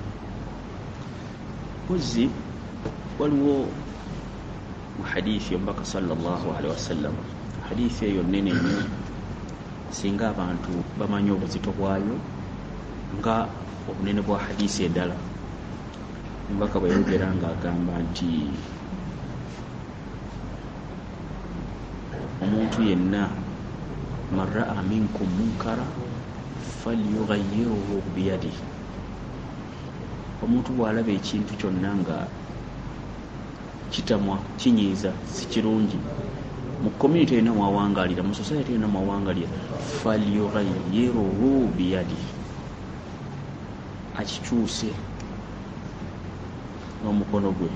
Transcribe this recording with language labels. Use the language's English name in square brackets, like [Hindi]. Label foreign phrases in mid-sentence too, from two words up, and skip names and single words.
[Ganda] Muzzi waliwo mu hadithi omubaka [Arabic] صلى الله عليه وسلم, [Ganda] hadithi eyo nnene nnyo singa abantu bamanyi obuzito bwayo nga obunene bwa hadithi eddala. Omubaka bwe yayogera ng'agamba nti omuntu yenna man [Arabic] رأى منكم منكرا فليغيره بيده, [Ganda] omuntu bw'alaba ekintu kyonna nga kitamwa kinyiiza si kirungi mu community yonna mwawangalira, mu society yonna mwawangalira, [Arabic] فليغيره بيده, [Ganda] akikyuse n'omukono gwe.